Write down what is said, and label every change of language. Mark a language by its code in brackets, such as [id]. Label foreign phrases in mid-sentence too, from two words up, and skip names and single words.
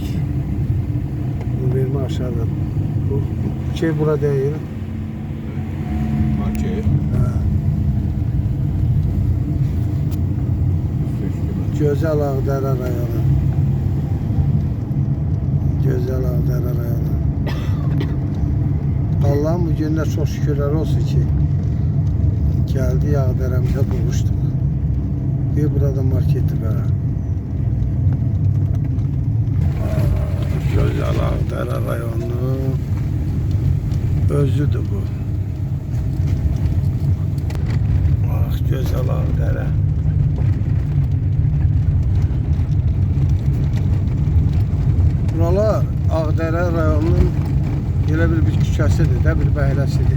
[az] Univermaq aşağıda. Bu şey bura değil. Market. Gözəl Ağdərə rayonu. Gözəl Ağdərə rayonu. [tr] Allah'ım bu günde çok şükürler olsun ki geldi Ağdərəmizə buluştuk. [az] Bir burada marketdir ha. Gözəl Ağdərə rayonu özüdür bu. Bak gözəl Ağdərə. Buralar Ağdərə rayonunun elə bir küçəsidir də, bir bəhləsidir.